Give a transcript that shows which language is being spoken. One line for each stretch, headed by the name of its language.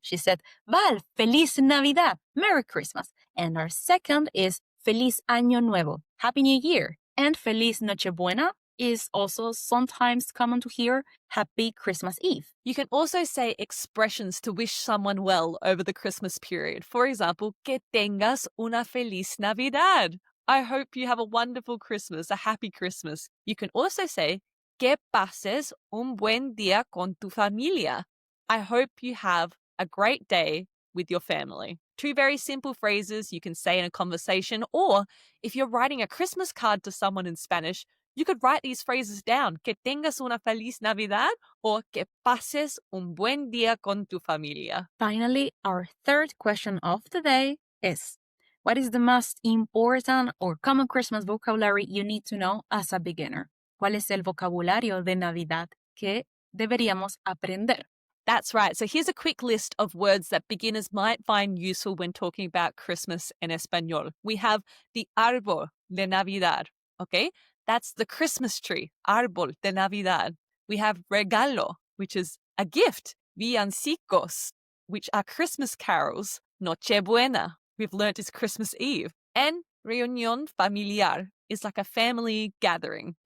English: She said, Val,
Spanish: Feliz Navidad,
English: Merry Christmas. And our second is
Spanish: Feliz Año Nuevo,
English: Happy New Year. And Feliz Nochebuena is also sometimes common to hear, Happy Christmas Eve. You can also say expressions to wish someone well over the Christmas period. For example,
Spanish: que tengas una feliz Navidad.
English: I hope you have a wonderful Christmas, a happy Christmas. You can also say,
Spanish: que pases un buen día con tu familia.
English: I hope you have a great day with your family. Two very simple phrases you can say in a conversation, or if you're writing a Christmas card to someone in Spanish, you could write these phrases down.
Spanish: Que tengas una feliz Navidad or que pases un buen día con tu familia.
English: Finally, our third question of the day is, what is the most important or common Christmas vocabulary you need to know as a beginner?
Spanish: ¿Cuál es el vocabulario de Navidad que deberíamos aprender?
English: That's right. So here's a quick list of words that beginners might find useful when talking about Christmas in Español. We have the árbol de Navidad, okay? That's the Christmas tree, árbol de Navidad. We have regalo, which is a gift, villancicos, which are Christmas carols, Nochebuena, we've learnt is Christmas Eve, and reunión familiar is like a family gathering.